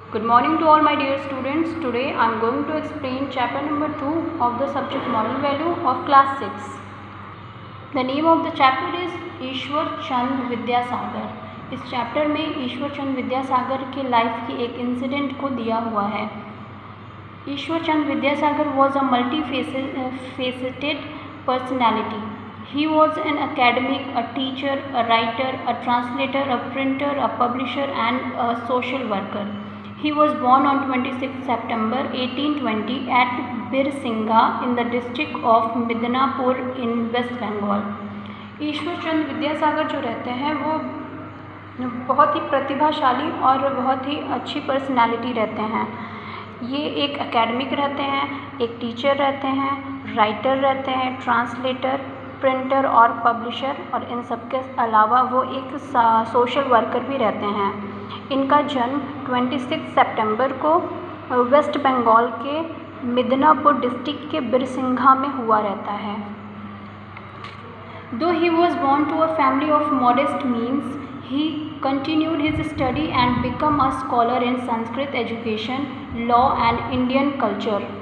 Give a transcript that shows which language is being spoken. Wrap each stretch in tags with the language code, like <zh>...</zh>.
<en>Good morning to all my dear students. Today I am going to explain chapter number 2 of the subject moral value of class 6. The name of the chapter is Ishwar Chand Vidyasagar.</en> <hi>इस chapter में ईश्वर चंद विद्यासागर के life की एक incident को दिया हुआ है.</hi> <en>Ishwar Chand Vidyasagar was a multifaceted personality. He was an academic, a teacher, a writer, a translator, a printer, a publisher and a social worker. He was born on 26 September 1820 at Birsingha in the district of Midnapur in West Bengal.</en> <hi>ईश्वर चंद विद्यासागर जो रहते हैं वो बहुत ही प्रतिभाशाली और बहुत ही अच्छी personality रहते हैं. ये एक एकेडमिक रहते हैं, एक टीचर रहते हैं, राइटर रहते हैं, ट्रांसलेटर, प्रिंटर और पब्लिशर, और इन सब के अलावा वो एक सोशल वर्कर भी रहते हैं. इनका जन्म 26 सितंबर को वेस्ट बंगाल के मिदनापुर डिस्ट्रिक्ट के बिरसिंघा में हुआ रहता है.</hi> <en>Though he was born to a family of modest means, he continued his study and became a scholar in Sanskrit education, law and Indian culture.</en>